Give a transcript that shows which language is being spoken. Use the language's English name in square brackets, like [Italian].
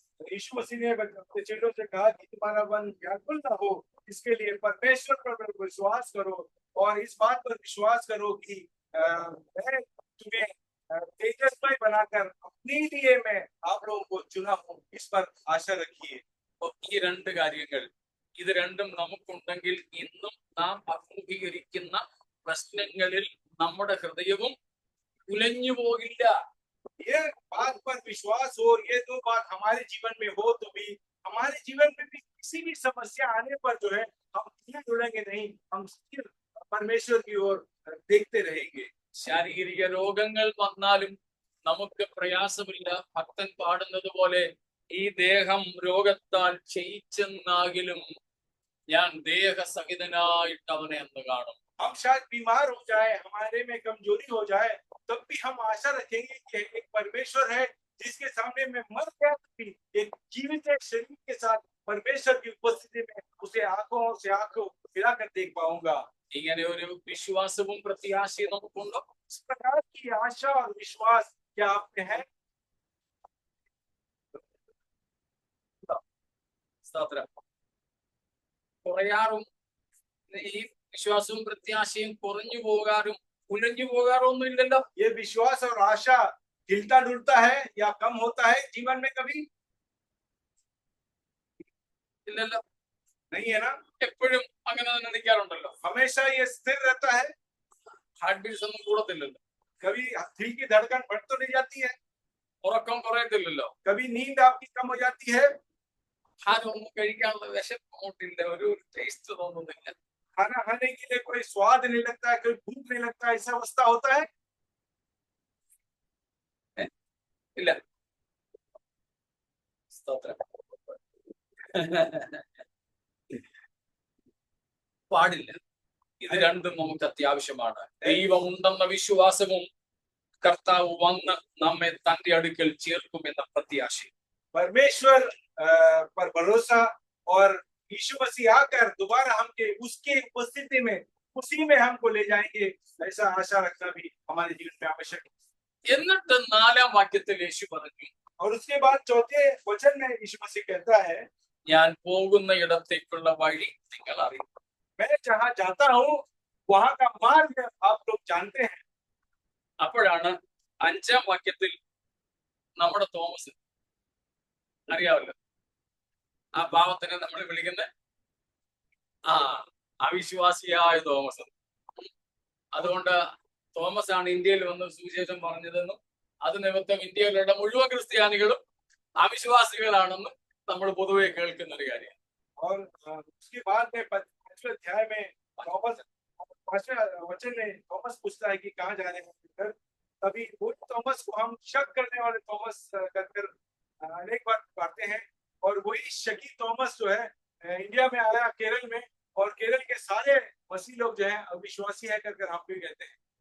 [Hindi] यीशु मसीह ने अपने चेलों से कहा कि तुम्हारा मन व्याकुल ना हो, इसके लिए परमेश्वर पर विश्वास करो और इस बात पर विश्वास करो कि मैं तुम्हें तेजस्मय बनाकर अपने लिए मैं आप लोगों को चुना हूँ, इस पर आशा रखिए। [Malayalam] ഈ രണ്ട് കാര്യങ്ങൾ, ഇത് രണ്ടും നമുക്കുണ്ടെങ്കിൽ ഇന്നും നാം അഭിമുഖീകരിക്കുന്ന പ്രശ്നങ്ങളിൽ നമ്മുടെ ഹൃദയവും ഉലഞ്ഞു പോകില്ല. [Hindi] ये बात पर विश्वास हो, ये 2 बात हमारे जीवन में हो तो भी हमारे जीवन में भी किसी भी समस्या आने पर जो है हम जुड़ेंगे नहीं, हम परमेश्वर की ओर देखते रहेंगे। [Malayalam] ശാരീരിക രോഗങ്ങൾ വന്നാലും നമുക്ക് പ്രയാസമില്ല. ഭക്തൻ പാടുന്നത് പോലെ, ഈ ദേഹം രോഗത്താൽ ക്ഷയിച്ചെന്നാകിലും ഞാൻ ദേഹസഹിതനായിട്ട് അവനെ എന്ന് കാണും. [Hindi] हम शायद बीमार हो जाए, हमारे में कमजोरी हो जाए, तब भी हम आशा रखेंगे कि एक परमेश्वर है जिसके सामने मैं मर गया भी एक जीवित शरीर के साथ परमेश्वर की उपस्थिति में उसे आंखों से आंखों मिलाकर देख पाऊंगा। [Malayalam] ഇങ്ങനെ ഒരു വിശ്വാസവും പ്രത്യാശയും നമുക്കുണ്ടോ? [Hindi] इस प्रकार की आशा और विश्वास क्या आप में है? [Malayalam] സ്തോത്രം. കുറയാറും ഈ വിശ്വാസവും പ്രത്യാശയും കുറഞ്ഞു പോകാറും ഉലഞ്ഞു പോകാറൊന്നും ഇല്ലല്ലോ. [Hindi] ये विश्वास और आशा हिलता डुलता है या कम होता है जीवन में? कभी [Malayalam] ഇല്ലല്ലോ. [Hindi] नहीं है ना, [Malayalam] എപ്പോഴും അങ്ങനെ തന്നെ നിൽക്കാറുണ്ടല്ലോ. [Hindi] हमेशा ये स्थिर रहता है। [Malayalam] ഹാർട്ട് ബീറ്റ്സ് ഒന്നും കൂടത്തില്ലല്ലോ. [Hindi] कभी दिल की धड़कन बढ़ तो नहीं जाती है, [Malayalam] ഉറക്കം കുറയത്തില്ലല്ലോ. [Hindi] कभी नींद आपकी कम हो जाती है, [Malayalam] ആഹാരം ഒന്നും കഴിക്കാനുള്ള വിശപ്പ് അങ്ങോട്ടില്ല, ഒരു ടേസ്റ്റ് തോന്നുന്നില്ല. [Hindi] खाना खाने के लिए कोई स्वाद नहीं लगता है, कोई भूख नहीं लगता है, ऐसा अवस्था होता है? [Malayalam] ഇല്ല. സ്തോത്രം. പാടില്ല. ഇത് രണ്ടും നമുക്ക് അത്യാവശ്യമാണ്. ദൈവമുണ്ടെന്ന വിശ്വാസവും കർത്താവ് വന്ന് നമ്മെ തന്റെ അടുക്കൽ ചേർക്കുമെന്ന പ്രത്യാശയും. [Hindi] परमेश्वर पर भरोसा और यीशु मसीह आकर दोबारा हमके उसके उपस्थिति में उसी में हमको ले जाएंगे, ऐसा आशा रखना भी हमारे जीवन में आवश्यक है। [Malayalam] എന്നിട്ട് 4-ാം വാക്യത്തിൽ യേശു പറഞ്ഞു, [Hindi] और उसके बाद 4थे वचन में यीशु मसीह कहता है, [Malayalam] ഞാൻ പോകുന്ന ഇടത്തേക്കുള്ള വഴി നിങ്ങൾ അറിയും. [Hindi] मैं जहाँ जाता हूँ वहां का मार्ग आप लोग जानते हैं। [Malayalam] അപ്പോഴാണ് 5-ാം വാക്യത്തിൽ നമ്മുടെ തോമസ് അറിയാമല്ലോ, ആ പാവത്തിനെ നമ്മൾ വിളിക്കുന്ന ആ അവിശ്വാസിയായ തോമസ്. അതുകൊണ്ട് തോമസ് ആണ് ഇന്ത്യയിൽ വന്ന് സുവിശേഷം പറഞ്ഞതെന്നും അത് നിമിത്തം ഇന്ത്യയിലുള്ള മുഴുവൻ ക്രിസ്ത്യാനികളും അവിശ്വാസികളാണെന്നും നമ്മൾ പൊതുവെ കേൾക്കുന്ന ഒരു കാര്യം. [Hindi] और उसके बाद में 5वें अध्याय में थॉमस 5वें वचन में थॉमस पूछता है कि कहाँ जा रहे हैं। तभी वो थॉमस को हम शक करने वाले थॉमस कर अनेक बार पढ़ते हैं, और वही शकी थॉमस जो है इंडिया में आया केरल में, और केरल के सारे मसीह लोग जो है अविश्वासी है कर हम भी कहते हैं।